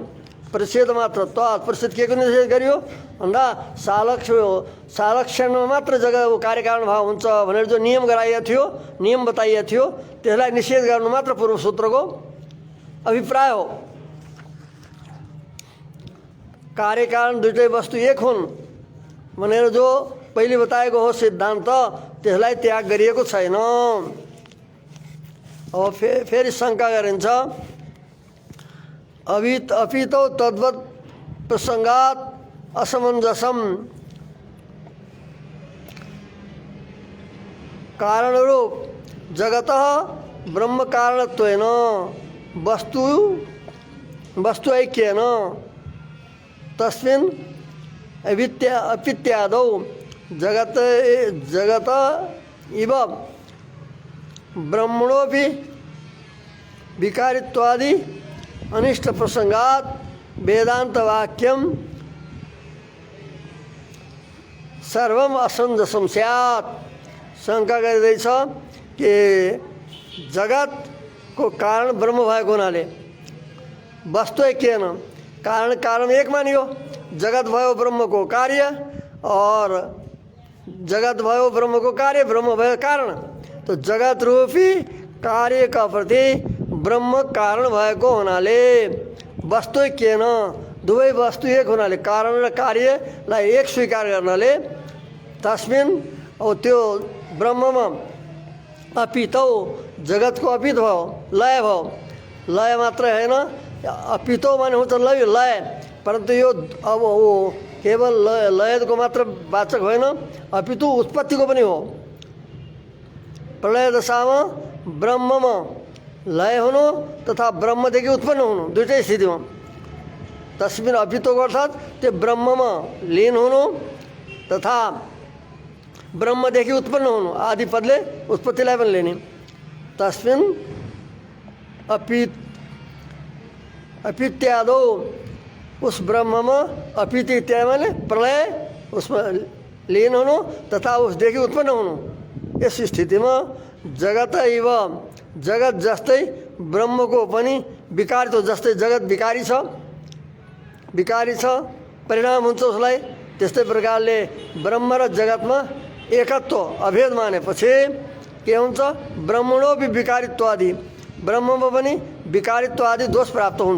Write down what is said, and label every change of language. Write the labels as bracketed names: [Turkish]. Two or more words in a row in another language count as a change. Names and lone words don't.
[Nepali] प्रसिद्ध मात्र त प्रसिद्ध के को निषेध गरियो भन्दा सालक्षणमा मात्र जग्गा कार्यकारण भाव हुन्छ भनेर जो नियम गराइएको थियो, नियम बताइएको थियो, त्यसलाई निषेध गर्नु मात्र पूर्व सूत्रको अभिप्राय हो। कार्य कारण दुईटै वस्तु एक हुन् भनेर जो पहिले बताएको हो सिद्धान्त त्यसलाई त्याग गरिएको छैन। [Sanskrit] अब फेरि शङ्का गरिन्छ अपितो तद्वत् प्रसङ्गात् असमञ्जसम् कारणरूप जगतः ब्रह्म कारणत्वेन वस्तु ऐक्येन तस्मिन् अपित्यादौ जगत इव ब्रह्मणोऽपि विकारित्वादि अनिष्ट प्रसंगात वेदांत वाक्यम सर्वम असमंजसम स्यात्। [Nepali] शंका गरिँदैछ कि जगत को कारण ब्रह्म भएको हुनाले [Sanskrit] वस्तु ऐक्येन [Nepali] कारण एक मानियो। जगत भयो ब्रह्म को कार्य और जगत भयो ब्रह्म को कार्य, ब्रह्म भयो कारण। तो जगत रूपी कार्य का प्रति ब्रह्म कारण भएको हुनाले [Sanskrit] वस्तु ऐक्येन [Nepali] दुवै वस्तु एक हुनाले कारण र कार्यलाई एक स्वीकार गर्नाले तस्मिन् और त्यो ब्रह्ममा अपितौ जगत को अपित भयो, लय भयो। लय मात्र हैन, अपितो माने हुन्छ लय लय, परन्तु यो अब वो केवल लय को मात्र वाचक होइन, अपितु उत्पत्ति को पनि हो। प्रलय दशामा ब्रह्ममा लय हुनु तथा ब्रह्मदेखि उत्पन्न हुनु दुईटै स्थितिमा तस्मिन् अपितोको अर्थात् त्यो ब्रह्ममा लीन हुनु तथा ब्रह्मदेखि उत्पन्न हुनु आदि पदले उत्पत्तिलाई पनि लिने। [Sanskrit] तस्मिन् अपित्यादौ [Nepali] उस ब्रह्ममा अपित इत्यादि माने प्रलय उसमा लीन हुनु तथा उसदेखि उत्पन्न हुनु। यस स्थितिमा [Sanskrit] जगत इव [Nepali] जगत जस्तै ब्रह्मको पनि विकारित हो। जस्तै जगत विकारी छ परिणाम हुन्छ उसलाई, त्यस्तै प्रकारले ब्रह्म र जगतमा एकत्व अभेद मानेपछि के हुन्छ [Sanskrit] ब्रह्मणो भी विकारित्व आदि [Nepali] ब्रह्ममा पनि विकारित्व आदि दोष प्राप्त हुन्छ।